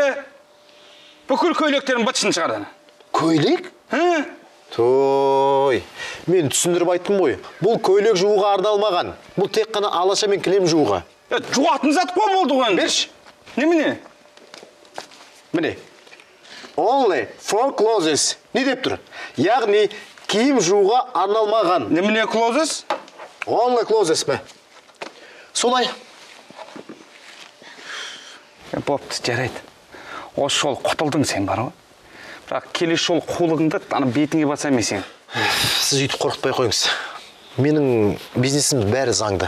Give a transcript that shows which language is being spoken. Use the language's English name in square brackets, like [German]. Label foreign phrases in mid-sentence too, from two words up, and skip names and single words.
[Kazakh] Бүкіл көйлектерін бытшын шығарды. Көйлек? Той, мен түсіндіріп айттым ғой. Бұл көйлек жууға арналмаған. Бұл тек қана алаша мен кілем жууға. Жуатын зат қой болды ғой. Берші. Немене? Міне. [English] Only for clothes. [Kazakh] Не деп тұр? Яғни киім жууға арналмаған. Немене clothes? [English] Only clothes [Kazakh] ме? Солай. Бопты, жарайды. Осы жол құтылдың сен бар ғой. Бірақ келесі жол қулығыңды ана бетіңе батса мен сен. Сіз үйтіп қорқытпай қойыңыз. Менің бизнесім бәрі заңды.